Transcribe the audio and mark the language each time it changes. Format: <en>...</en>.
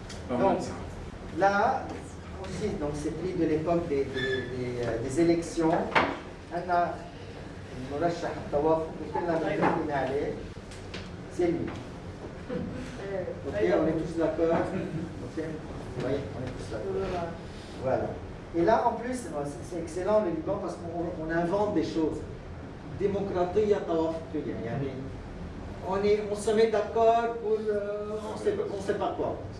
<fr>Donc, là aussi, c'est pris de l'époque des élections. On a</fr> <ar>المرشح التوافق كلنا متفقين عليه</ar> <fr>c'est lui. Ok, on est tous d'accord. Ok, vous voyez, on est tous d'accord. Voilà. Et là, en plus, c'est excellent le Liban parce qu'on invente des choses. Démocratie, on se met d'accord pour on ne sait pas quoi.</fr>